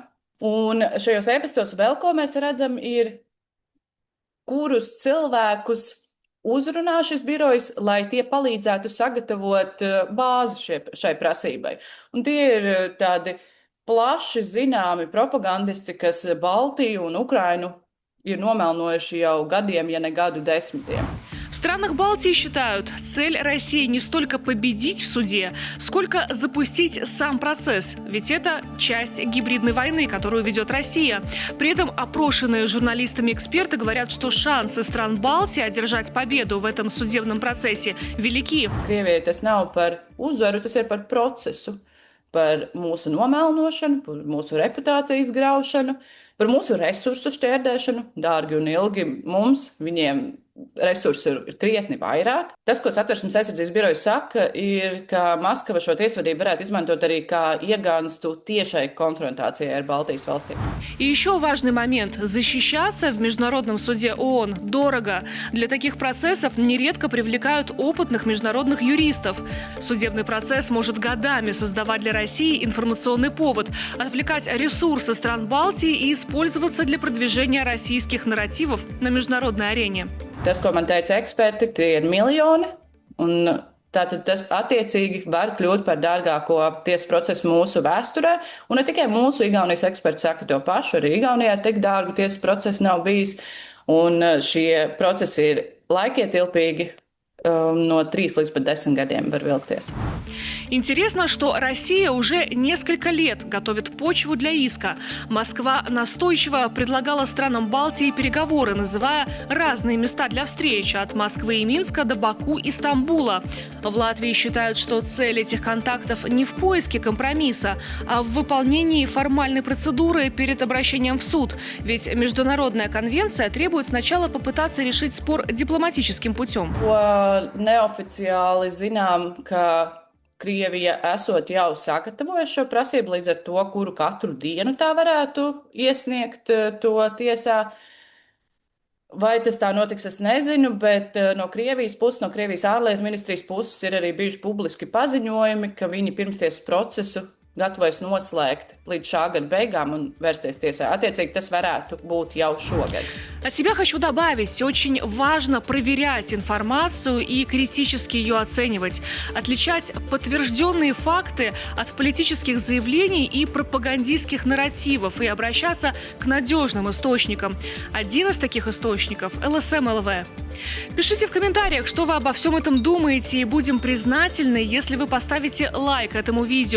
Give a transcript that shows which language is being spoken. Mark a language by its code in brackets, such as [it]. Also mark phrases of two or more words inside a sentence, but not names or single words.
[lv] Un šajos e-pastos vēl ko mēs redzam ir, kurus cilvēkus uzrunā šis birojs, lai tie palīdzētu sagatavot bāzi šai prasībai. Un tie ir tādi plaši zināmi propagandisti, kas Baltiju un Ukrainu ir nomelnojuši jau gadiem, ja ne gadu desmitiem. [ru] В странах Балтии считают, цель России не столько победить в суде, сколько запустить сам процесс. Ведь это часть гибридной войны, которую ведет Россия. При этом опрошенные журналистами эксперты говорят, что шансы стран Балтии одержать победу в этом судебном процессе велики. [lv] Krievijai tas nav par uzvaru, tas ir par procesu, par mūsu nomelnošanu, par mūsu reputācijas graušanu, par mūsu resursu šķērdēšanu, dārgi un ilgi mums, viņiem resursi ir krietni vairāk. Tas, ko Satversmes aizsardzības birojas saka, ir, ka Maskava šo tiesvedību varētu izmantot arī kā iegānstu tiešai konfронtācijai ar Балтijas valstīm. [ru] И еще важный момент. Защищаться в Международном суде ООН дорого. Для таких процессов нередко привлекают опытных международных юристов. Судебный процесс может годами создавать для России информационный повод, отвлекать ресурсы стран Балтии и использоваться для продвижения российских нарративов на международной арене. [lv] Tas, ko man teica eksperti, tie ir miljoni, un tātad tas attiecīgi var kļūt par dārgāko tiesas procesu mūsu vēsturē. Un ne tikai mūsu Igaunijas eksperti saka to pašu, arī Igaunijā tik dārgu tiesas procesu nav bijis, un šie procesi ir laikietilpīgi, no 3 līdz pat 10 gadiem var vilkties. [ru] Интересно, что Россия уже несколько лет готовит почву для иска. Москва настойчиво предлагала странам Балтии переговоры, называя разные места для встреч от Москвы и Минска до Баку и Стамбула. В Латвии считают, что цель этих контактов не в поиске компромисса, а в выполнении формальной процедуры перед обращением в суд. Ведь международная конвенция требует сначала попытаться решить спор дипломатическим путем. [lv] Neoficiāli zinām, ka Krievija esot jau sagatavojusi šo prasību līdz ar to, kuru katru dienu tā varētu iesniegt to tiesā. Vai tas tā notiks, es nezinu, bet no Krievijas puses, no Krievijas ārlietu ministrijas puses ir arī bijuši publiski paziņojumi, ka viņi pirmstiesas procesu gatavojas noslēgt līdz šā gada beigām un vērsties tiesā. Attiecīgi, tas varētu būt jau šogad. [ru] От себя хочу добавить, очень важно проверять информацию и критически ее оценивать, отличать подтвержденные факты от политических заявлений и пропагандистских нарративов и обращаться к надежным источникам. Один из таких источников – ЛСМ ЛВ. Пишите в комментариях, что вы обо всем этом думаете, и будем признательны, если вы поставите лайк этому видео.